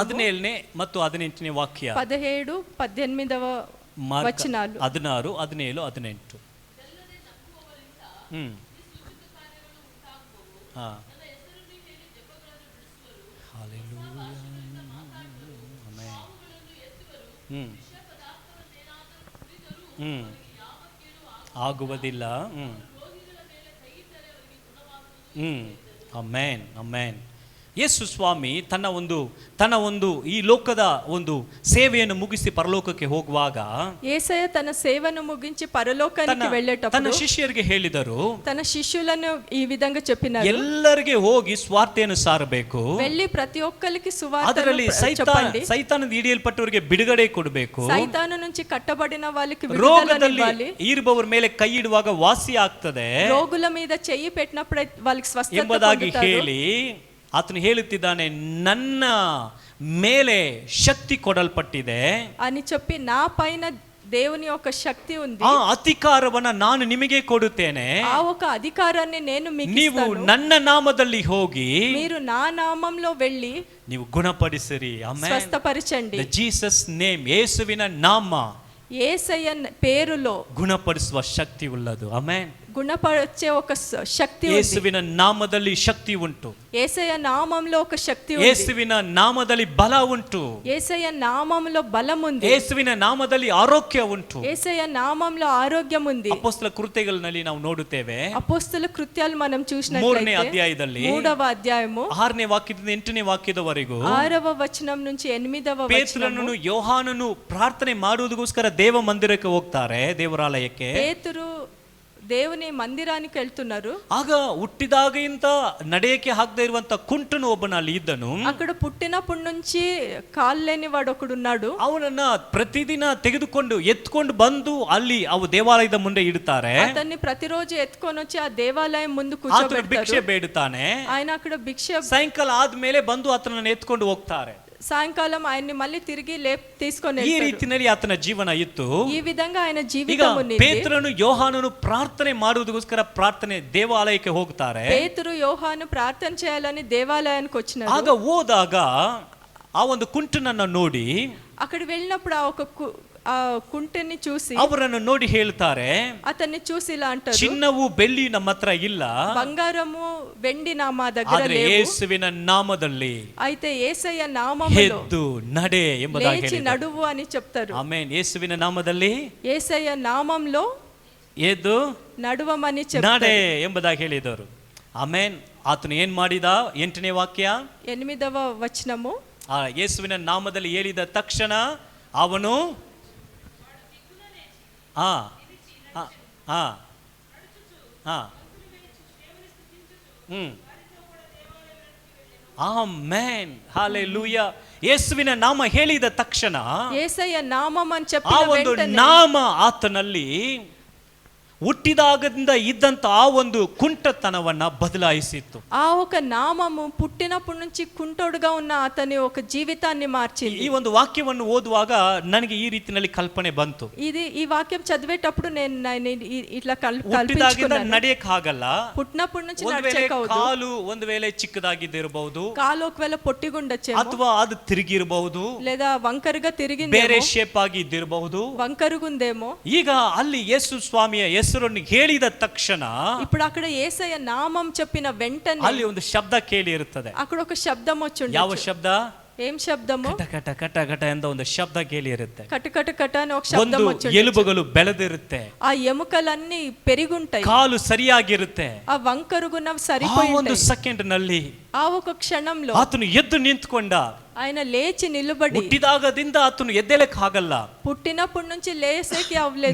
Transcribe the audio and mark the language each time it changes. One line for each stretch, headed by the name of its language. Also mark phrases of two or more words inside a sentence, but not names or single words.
Kannada: 17ನೇ ಮತ್ತು 18ನೇ ವಾಕ್ಯ.
Telugu: 17, 18వ
Kannada: ಮಾರ್ಕ
Telugu: వచనాలు.
Kannada: 16, 17, 18. ಹಾ. ಆಗುವುದಿಲ್ಲ. ಅಮೇನ್, ಅಮೇನ್. ಯೇಸು ಸ್ವಾಮಿ ತನ್ನ ಒಂದು ಈ ಲೋಕದ ಒಂದು ಸೇವೆಯನ್ನು ಮುಗಿಸಿ ಪರಲೋಕಕ್ಕೆ ಹೋಗುವಾಗ
Telugu: యేసయ్య తన సేవను ముగించి పరలోకానికి
Kannada: ತನ್ನ
Telugu: వెళ్ళేటప్పుడు
Kannada: ಶಿಷ್ಯರಿಗೆ ಹೇಳಿದರು,
Telugu: తన శిష్యులను ఈ విధంగా చెప్పినారు,
Kannada: ಎಲ್ಲರಿಗೆ ಹೋಗಿ ಸ್ವಾರ್ಥೆಯನ್ನು ಸಾರಬೇಕು,
Telugu: వెళ్ళి ప్రతి ఒక్కరికి
Kannada: ಅದರಲ್ಲಿ
Telugu: సువార్తను చెప్పండి,
Kannada: ಸೈತಾನದ ಹಿಡಿಯಲ್ಪಟ್ಟವರಿಗೆ ಬಿಡುಗಡೆ ಕೊಡಬೇಕು,
Telugu: సైతాను నుంచి కట్టబడిన వాళ్ళకి
Kannada: ರೋಗದಲ್ಲಿ
Telugu: విడుదలనివ్వాలి,
Kannada: ಇರುವವರ ಮೇಲೆ ಕೈ ಇಡುವಾಗ ವಾಸಿ ಆಗ್ತದೆ
Telugu: రోగుల మీద చెయ్యి పెట్టినప్పుడు వాళ్ళకి స్వస్థత
Kannada: ಎಂಬುದಾಗಿ
Telugu: పొందుతారు.
Kannada: ಹೇಳಿ ಆತನು ಹೇಳುತ್ತಿದ್ದಾನೆ, ನನ್ನ ಮೇಲೆ ಶಕ್ತಿ ಕೊಡಲ್ಪಟ್ಟಿದೆ
Telugu: అని చెప్పి నా పైన దేవుని యొక్క శక్తి ఉంది,
Kannada: ಆ ಅಧಿಕಾರವನ್ನ ನಾನು ನಿಮಗೆ ಕೊಡುತ್ತೇನೆ,
Telugu: ఆ ఒక అధికారాన్ని నేను మీకు
Kannada: ನೀವು
Telugu: ఇస్తాను,
Kannada: ನನ್ನ ನಾಮದಲ್ಲಿ ಹೋಗಿ
Telugu: మీరు నా నామంలో వెళ్ళి
Kannada: ನೀವು ಗುಣಪಡಿಸಿರಿ. ಆಮೆನ್.
Telugu: స్వస్థపరచండి.
English: Jesus name,
Kannada: ಯೇಸುವಿನ ನಾಮ
Telugu: యేసయ్య పేరులో
Kannada: ಗುಣಪಡಿಸುವ ಶಕ್ತಿ ಉಳ್ಳದು. ಆಮೆನ್.
Telugu: గుణపరిచే ఒక శక్తి ఉంది.
Kannada: ಯೇಸುವಿನ ನಾಮದಲ್ಲಿ ಶಕ್ತಿ ಉಂಟು,
Telugu: యేసయ్య నామంలో ఒక శక్తి ఉంది,
Kannada: ಯೇಸುವಿನ ನಾಮದಲ್ಲಿ ಬಲ ಉಂಟು,
Telugu: యేసయ్య నామంలో బలం ఉంది,
Kannada: ಯೇಸುವಿನ ನಾಮದಲ್ಲಿ ಆರೋಗ್ಯ ಉಂಟು.
Telugu: యేసయ్య నామంలో ఆరోగ్యం ఉంది.
Kannada: ಅಪೊಸ್ತಲ ಕೃತ್ಯಗಳಲ್ಲಿ ನಾವು ನೋಡುತ್ತೇವೆ,
Telugu: అపోస్తల కృత్యాలు మనం
Kannada: 3ನೇ
Telugu: చూసినట్లయితే
Kannada: ಅಧ್ಯಾಯದಲ್ಲಿ
Telugu: 3వ అధ్యాయము
Kannada: 6ನೇ ವಾಕ್ಯದಿಂದ 8ನೇ ವಾಕ್ಯದವರೆಗೂ
Telugu: 6వ వచనం నుంచి 8వ వచనం,
Kannada: ಪೇತ್ರನನ್ನು ಯೋಹಾನನು ಪ್ರಾರ್ಥನೆ ಮಾಡುವುದಕ್ಕೋಸ್ಕರ ದೇವ ಮಂದಿರಕ್ಕೆ ಹೋಗ್ತಾರೆ, ದೇವರಾಲಯಕ್ಕೆ.
Telugu: పేతురు దేవుని మందిరానికి వెళ్తున్నారు.
Kannada: ಆಗ ಹುಟ್ಟಿದಾಗಿಂತ ನಡೆಯಕ್ಕೆ ಆಗದೆ ಇರುವಂತ ಕುಂಟನು ಒಬ್ಬನ ಅಲ್ಲಿ ಇದ್ದನು.
Telugu: అక్కడ పుట్టినప్పటి నుంచి కాళ్ళు లేని వాడు ఒకడు ఉన్నాడు.
Kannada: ಅವನನ್ನ ಪ್ರತಿದಿನ ತೆಗೆದುಕೊಂಡು ಎತ್ಕೊಂಡು ಬಂದು ಅಲ್ಲಿ ಅವು ದೇವಾಲಯದ ಮುಂದೆ ಇಡ್ತಾರೆ.
Telugu: అతన్ని ప్రతిరోజు ఎత్తుకొని వచ్చి ఆ దేవాలయం ముందు
Kannada: ಆತನು
Telugu: కూర్చోబెడతారు.
Kannada: ಭಿಕ್ಷೆ ಬೇಡುತ್ತಾನೆ.
Telugu: ఆయన అక్కడ భిక్ష,
Kannada: ಸಾಯಂಕಾಲ ಆದ್ಮೇಲೆ ಬಂದು ಆತನನ್ನು ಎತ್ಕೊಂಡು ಹೋಗ್ತಾರೆ.
Telugu: సాయంకాలం ఆయన్ని మళ్ళీ తిరిగి తీసుకొని
Kannada: ಈ
Telugu: వెళ్తారు.
Kannada: ರೀತಿಯಲ್ಲಿ ಆತನ ಜೀವನ ಇತ್ತು.
Telugu: ఈ విధంగా ఆయన
Kannada: ಈಗ
Telugu: జీవితం ఉంది.
Kannada: ಪೇತ್ರನು ಯೋಹಾನನು ಪ್ರಾರ್ಥನೆ ಮಾಡುವುದಕ್ಕೋಸ್ಕರ ಪ್ರಾರ್ಥನೆ ದೇವಾಲಯಕ್ಕೆ ಹೋಗ್ತಾರೆ.
Telugu: పేతురు యోహాను ప్రార్థన చేయాలని దేవాలయానికి వచ్చినారు.
Kannada: ಆಗ ಹೋದಾಗ ಆ ಒಂದು ಕುಂಟನನ್ನ ನೋಡಿ,
Telugu: అక్కడ వెళ్ళినప్పుడు ఆ కుంటిని చూసి
Kannada: ಅವರನ್ನು ನೋಡಿ ಹೇಳ್ತಾರೆ,
Telugu: అతన్ని చూసి ఇలా అంటారు,
Kannada: ಚಿನ್ನವು ಬೆಳ್ಳಿ ನಮ್ಮ ಹತ್ರ ಇಲ್ಲ,
Telugu: బంగారము వెండి మా దగ్గర
Kannada: ಆದ್ರೆ
Telugu: లేవు,
Kannada: ಯೇಸುವಿನ ನಾಮದಲ್ಲಿ
Telugu: అయితే యేసయ్య నామములో
Kannada: ಎದ್ದು ನಡೆ ಎಂಬುದಾಗಿ
Telugu: లేచి
Kannada: ಹೇಳಿದರು.
Telugu: నడువు అని చెప్తారు.
Kannada: ಆಮೆನ್. ಯೇಸುವಿನ ನಾಮದಲ್ಲಿ
Telugu: యేసయ్య నామంలో
Kannada: ಎದ್ದು
Telugu: నడువమని
Kannada: ನಡೆ
Telugu: చెప్తారు.
Kannada: ಎಂಬುದಾಗಿ ಹೇಳಿದರು. ಆಮೆನ್. ಆತನು ಏನ್ ಮಾಡಿದ? 8ನೇ ವಾಕ್ಯ,
Telugu: 8వ వచనము,
Kannada: ಆ ಯೇಸುವಿನ ನಾಮದಲ್ಲಿ ಹೇಳಿದ ತಕ್ಷಣ ಅವನು ಆಮೆನ್. ಹಲ್ಲೆಲೂಯಾ. ಯೇಸುವಿನ ನಾಮ ಹೇಳಿದ ತಕ್ಷಣ
Telugu: యేసయ్య నామం అని
Kannada: ಆ
Telugu: చెప్పిన
Kannada: ಒಂದು
Telugu: వెంటనే
Kannada: ನಾಮ ಆತನಲ್ಲಿ ಹುಟ್ಟಿದಾಗದಿಂದ ಇದ್ದಂತ ಆ ಒಂದು ಕುಂಟತನವನ್ನ ಬದಲಾಯಿಸಿತ್ತು.
Telugu: ఆ ఒక నామము పుట్టినప్పటి నుంచి కుంటోడుగా ఉన్న అతని ఒక జీవితాన్ని మార్చింది.
Kannada: ಈ ಒಂದು ವಾಕ್ಯವನ್ನು ಓದುವಾಗ ನನಗೆ ಈ ರೀತಿಯಲ್ಲಿ ಕಲ್ಪನೆ ಬಂತು.
Telugu: ఈ వాక్యం చదివేటప్పుడు నేను ఇట్లా
Kannada: ಹುಟ್ಟಿದಾಗಿಂದ
Telugu: కల్పించుకున్నాను.
Kannada: ನಡೆಯಕ್ ಆಗಲ್ಲ.
Telugu: పుట్టినప్పటి నుంచి
Kannada: ಒಂದು ವೇಳೆ
Telugu: నడిచేకవుదు,
Kannada: ಕಾಲು ಒಂದು ವೇಳೆ ಚಿಕ್ಕದಾಗಿದ್ದಿರಬಹುದು,
Telugu: కాలు ఒకవేళ పొట్టిగుండొచ్చేమో,
Kannada: ಅಥವಾ ಅದು ತಿರುಗಿರಬಹುದು,
Telugu: లేదా వంకరగా
Kannada: ಬೇರೆ
Telugu: తిరిగిందేమో,
Kannada: ಶೇಪ್ ಆಗಿ ಇದ್ದಿರಬಹುದು.
Telugu: వంకరుగుందేమో.
Kannada: ಈಗ ಅಲ್ಲಿ ಯೇಸು ಸ್ವಾಮಿಯ ಹೆಸರನ್ನು ಹೇಳಿದ ತಕ್ಷಣ
Telugu: ఇప్పుడు అక్కడ యేసయ్య నామం చెప్పిన వెంటనే
Kannada: ಅಲ್ಲಿ ಒಂದು ಶಬ್ದ ಕೇಳಿ ಇರುತ್ತದೆ.
Telugu: అక్కడ ఒక శబ్దం వచ్చి
Kannada: ಯಾವ ಶಬ್ದ?
Telugu: ఏం శబ్దము?
Kannada: ಕಟ ಕಟ ಕಟ ಕಟ ಎಂದ ಒಂದು ಶಬ್ದ ಕೇಳಿ ಇರುತ್ತೆ.
Telugu: కట కట కట అని ఒక శబ్దం
Kannada: ಒಂದು
Telugu: వచ్చి
Kannada: ಎಲುಬುಗಳು ಬೆಳೆದಿರುತ್ತೆ,
Telugu: ఆ ఎముకలన్నీ పెరిగుంటాయి,
Kannada: ಕಾಲು ಸರಿಯಾಗಿರುತ್ತೆ.
Telugu: ఆ వంకరుగున్నవి
Kannada: ಆ
Telugu: సరిపోయి
Kannada: ಒಂದು
Telugu: ఉంటాయి.
Kannada: ಸೆಕೆಂಡ್ ನಲ್ಲಿ
Telugu: ఆ ఒక క్షణంలో
Kannada: ಆತನು ಎದ್ದು ನಿಂತ್ಕೊಂಡ.
Telugu: ఆయన లేచి నిలబడి,
Kannada: ಹುಟ್ಟಿದಾಗದಿಂದ ಆತನು ಎದ್ದೇಳಕ್ ಆಗಲ್ಲ,
Telugu: పుట్టినప్పటి నుంచి లేసేకి అవ్వలేదు,